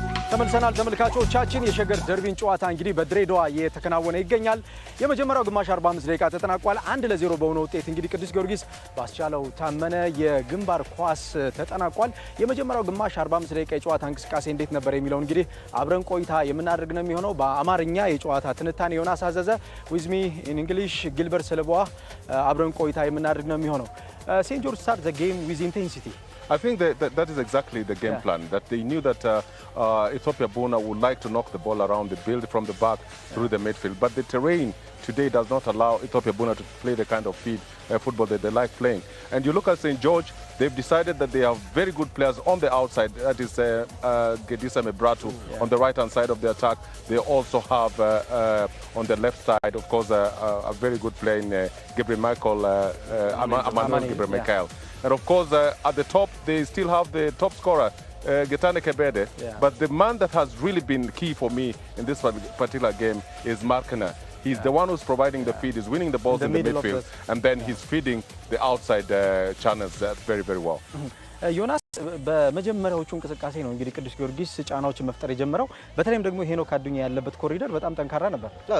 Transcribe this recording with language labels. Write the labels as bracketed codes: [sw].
[am] ተመልሰናል ተመልካቾቻችን የሸገር ደርቢን ጨዋታ እንግዲህ በድሬዳዋ የተከናወነ ይገኛል። የመጀመሪያው ግማሽ 45 ደቂቃ ተጠናቋል። 1-0 በሆነ ውጤት እንግዲህ ቅዱስ ጊዮርጊስ ባስቻለው ታመነ የግንባር ኳስ ተጠናቋል። የመጀመሪያው ግማሽ 45 ደቂቃ የጨዋታ እንቅስቃሴ እንዴት ነበር የሚለው እንግዲህ አብረን ቆይታ የምናደርግ ነው የሚሆነው። በአማርኛ የጨዋታ ትንታኔ ዮናስ አዘዘ [en] with me in English [am] ጊልበርት ሰለቦዋ አብረን ቆይታ የምናደርግ ነው የሚሆነው። St. [en] George start the game with intensity. I think that is exactly the game plan, that they knew that Ethiopia Buna would like to knock the ball around, they build from the back through the midfield. But the terrain today does not allow Ethiopia Buna to play the kind of football that they like playing. And you look at St. George, they've decided that they have very good players on the outside. That is Gedisa Mebratu on the right-hand side of the attack. They also have on the left side, of course, a very good player in Gabriel Michael, Emmanuel Gabriel Michael. And of course, at the top, they still have the top scorer, Getane Kebede. But the man that has really been key for me in this particular game is Markana. He's the one who's providing the feed, he's winning the balls in the midfield, and then he's feeding the outside channels very, very well. [am] ዮናስ በመጀመሪያዎቹ እንቅስቃሴ ነው እንግዲህ ቅዱስ ጊዮርጊስ ጫናዎችን መፍጠር የጀመረው በተለይም ደግሞ ሄኖክ አዱኛ ያለበት ኮሪደር በጣም ጠንካራ ነበር።